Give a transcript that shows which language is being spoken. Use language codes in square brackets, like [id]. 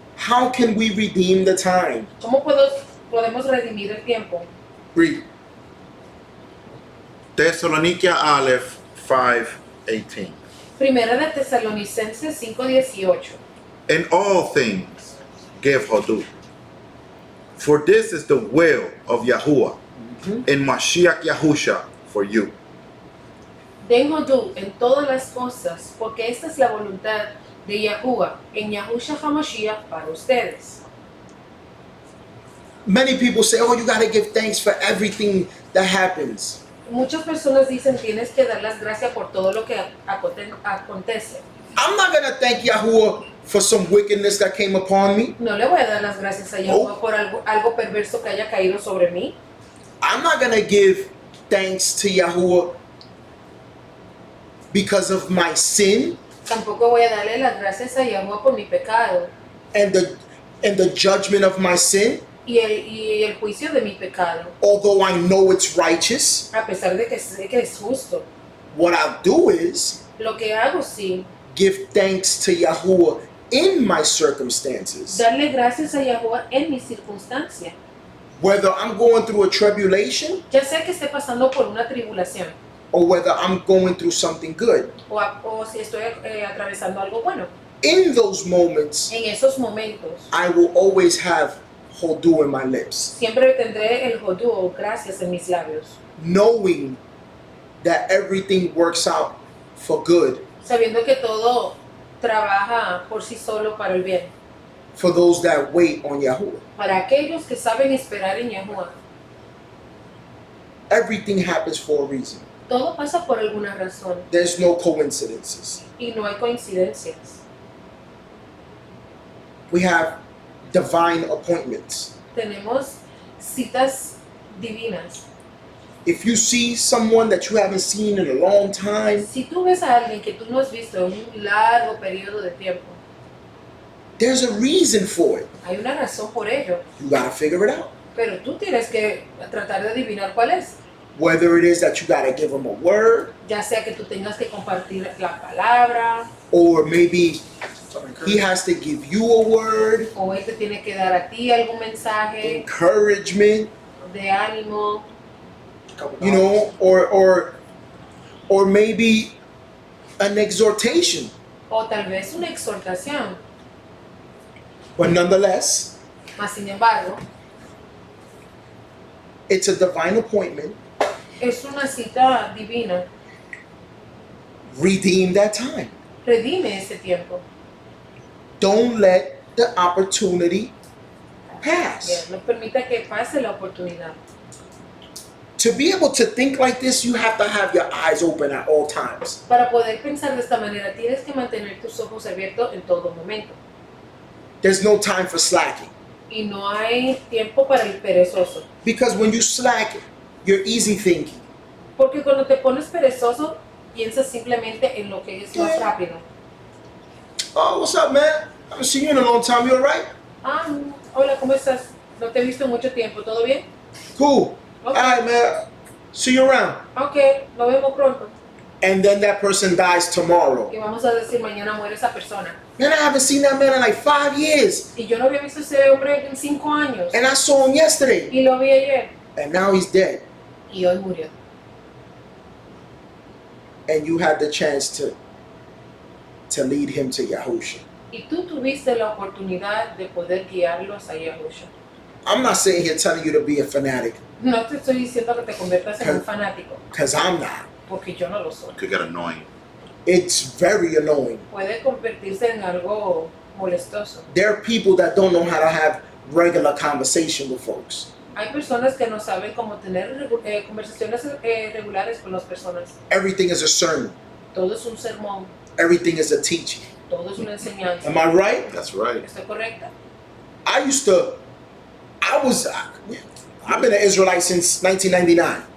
[en] How can we redeem the time? [es] ¿Cómo podemos redimir el tiempo? [en] Read. Thessalonica Aleph 5:18. [es] Primera de Tesalonicenses 5:18. [en] In all things give hodud. For this is the will of Yahuwah in Mashiach Yahusha for you. [es] Den hodú en todas las cosas, porque esta es la voluntad de Yahuwah en Yahushua HaMashiach para ustedes. [en] Many people say, oh, you got to give thanks for everything that happens. [es] Muchas personas dicen tienes que dar las gracias por todo lo que acontece. [en] I'm not going to thank Yahuwah for some wickedness that came upon me. [es] No le voy a dar las gracias a Yahuwah por algo perverso que haya caído sobre mí. [en] I'm not going to give thanks to Yahuwah because of my sin [es] Tampoco voy a darle las gracias a Yahuwah por mi pecado [en] and the judgment of my sin. [es] y el juicio de mi pecado. [en] Although I know it's righteous, [es] A pesar de que sé que es justo, [en] what I'll do is [es] lo que hago sí, [en] give thanks to Yahuwah in my circumstances. [es] darle gracias a Yahuwah en mi circunstancia. [en] Whether I'm going through a tribulation [es] Ya sea que esté pasando por una tribulación [en] or whether I'm going through something good. [es] o si estoy atravesando algo bueno. [en] In those moments, [es] En esos momentos [en] I will always have hodu in my lips, [es] siempre tendré el hodú o gracias en mis labios, [en] knowing that everything works out for good [es] sabiendo que todo trabaja por sí solo para el bien, [en] for those that wait on Yahuwah. [es] para aquellos que saben esperar en Yahuwah. [en] Everything happens for a reason. [es] Todo pasa por alguna razón [en] There's no coincidences. [es] y no hay coincidencias. [en] We have divine appointments. [es] Tenemos citas divinas. [en] If you see someone that you haven't seen in a long time, [es] Si tú ves a alguien que tú no has visto en un largo periodo de tiempo, [en] there's a reason for it. [es] hay una razón por ello, [en] You gotta figure it out. [es] pero tú tienes que tratar de adivinar cuál es. [en] Whether it is that you gotta give them a word, [es] Ya sea que tú tengas que compartir la palabra, [en] or maybe he has to give you a word, [es] o él te tiene que dar a ti algún mensaje [en] encouragement, [es] de ánimo, [en] you know, or maybe an exhortation. [es] o tal vez una exhortación. [en] But nonetheless, [es] Mas sin embargo, [en] it's a divine appointment. [es] es una cita divina. [en] Redeem that time. [es] Redime ese tiempo. [en] Don't let the opportunity [es] Bien, [en] pass. [es] no permita que pase la oportunidad. [en] To be able to think like this, you have to have your eyes open at all times. [es] Para poder pensar de esta manera, tienes que mantener tus ojos abiertos en todo momento. [en] There's no time for slacking. [es] Y no hay tiempo para el perezoso. [en] Because when you slack, you're easy thinking. [es] Porque cuando te pones perezoso, piensas simplemente en lo que es más rápido. [en] Oh, what's up, man? I haven't seen you in a long time. You all right? [es] Ah, hola, ¿cómo estás? No te he visto en mucho tiempo, ¿todo bien? [en] Cool. [es] Ok, [en] All right, man. See you around. [es] ok, nos vemos pronto. [en] And then that person dies tomorrow. [es] Y vamos a decir, mañana muere esa persona. [en] Man, I haven't seen that man in like 5 years. [es] Y yo no había visto a ese hombre en 5 años. [en] And I saw him yesterday. [es] Y lo vi ayer. [en] And now he's dead. [es] Y hoy murió. [en] And you had the chance to lead him to Yahusha. [es] Y tú tuviste la oportunidad de poder guiarlos a Yahushua. [en] I'm not sitting here telling you to be a fanatic, [es] No te estoy diciendo que te conviertas en un fanático, [en] because I'm not. [es] porque yo no lo soy. [en] Could get annoying. It's very annoying. [es] Puede convertirse en algo molestoso. [en] There are people that don't know how to have regular conversation with folks. [es] Hay personas que no saben cómo tener conversaciones regulares con las personas. [en] Everything is a sermon. [es] Todo es un sermón, [en] Everything is a teaching. [es] todo es una enseñanza. [en] Am I right? That's right. [es] ¿Estoy correcta? [en] I've been an Israelite since 1999.